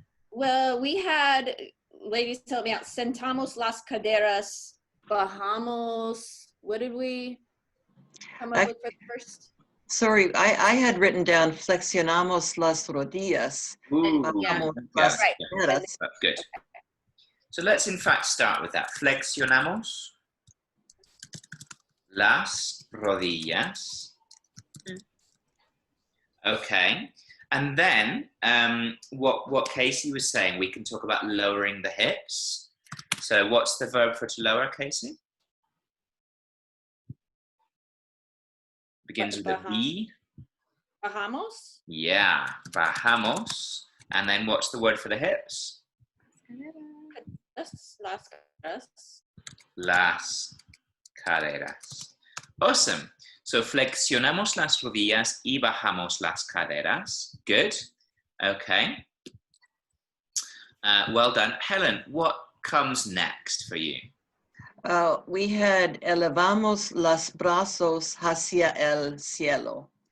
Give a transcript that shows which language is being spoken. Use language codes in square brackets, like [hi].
[en] Well, we had ladies tell me out, [es] sentamos las caderas, bajamos. [en] What did we come up with for the first? Sorry, I had written down [es] flexionamos las rodillas. Ooh, [en] Yeah. yes, Right. yeah, that's good. So let's in fact start with that. [es] Flexionamos las rodillas. [en] Okay. And then what Casey was saying, we can talk about lowering the hips. So what's the verb for to lower, Casey? Begins with a B. [es] Bajamos. [en] Yeah, [es] bajamos. [en] And then what's the word for the hips? [es] Las caderas. Las caderas. [en] Awesome. So [es] flexionamos las rodillas y bajamos las caderas. [en] Good. Okay. Well done. Helen, what comes next for you? We had [es] elevamos los brazos hacia el cielo.